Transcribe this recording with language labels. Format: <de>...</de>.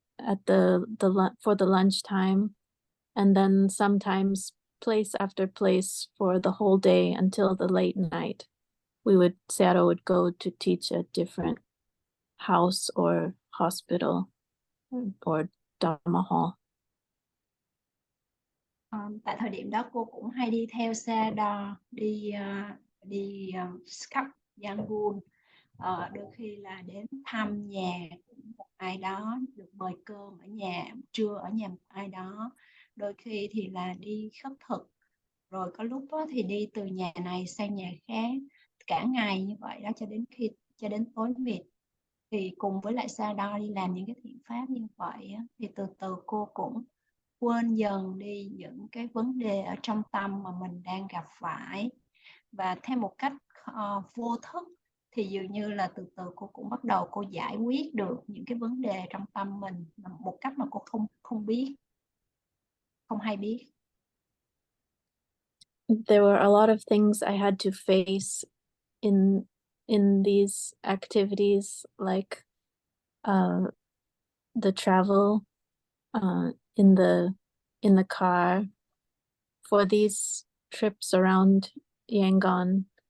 <en>at for the lunch time, and then sometimes place after place for the whole day until the late night. Sayadaw would go to teach at different house or hospital or Dharma hall.</en> <vi>Tại thời điểm đó cô cũng hay đi theo Sayadaw đi khắp Yangon. Đôi khi là đến thăm nhà của một ai đó, được mời cơm ở nhà, trưa ở nhà một ai đó. Đôi khi thì là đi khất thực, rồi có lúc đó thì đi từ nhà này sang nhà khác, cả ngày như vậy đó cho đến tối mịt. Thì cùng với lại Sayadaw đi làm những cái thiện pháp như vậy á, thì từ từ cô cũng quên dần đi những cái vấn đề ở trong tâm mà mình đang gặp phải, và theo một cách vô thức thì dường như là từ từ cô cũng bắt đầu cô giải quyết được những cái vấn đề trong tâm mình một cách mà cô không hay biết.</vi> <en>There were a lot of things I had to face in these activities, like the travel in the car for these trips around Yangon.</en>